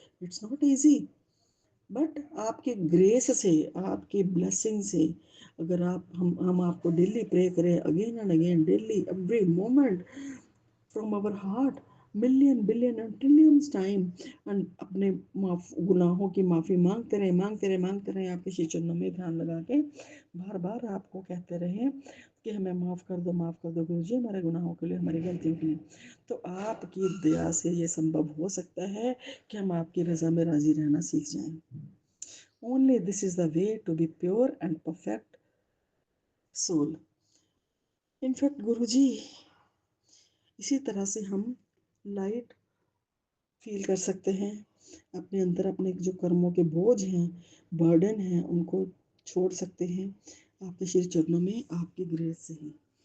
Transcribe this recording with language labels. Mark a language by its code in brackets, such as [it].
[en] it's not easy, but [hi] आपके grace से, आपकी ब्लेसिंग से, अगर आप हम आपको डेली प्रे करें, [en] again and again, daily, every moment, from our heart, million billion and trillions time, [hi] and अपने गुनाहों की माफ़ी मांगते रहे, मांगते रहे, आपके श्री चरणों में ध्यान लगा के बार बार आपको कहते रहे कि हमें माफ़ कर दो गुरु जी, हमारे गुनाहों के लिए, हमारी गलतियों के लिए। तो आपकी दया से ये संभव हो सकता है कि हम आपकी रज़ा में राजी रहना सीख जाएं। [en] Only this is the way to be pure and perfect soul. In fact, [hi] गुरुजी, इसी तरह से हम लाइट फील कर सकते हैं अपने अंदर, अपने जो कर्मों के बोझ हैं, बर्डन हैं, उनको छोड़ सकते हैं आपके श्री चरणों में, आपकी ग्रेस से ही।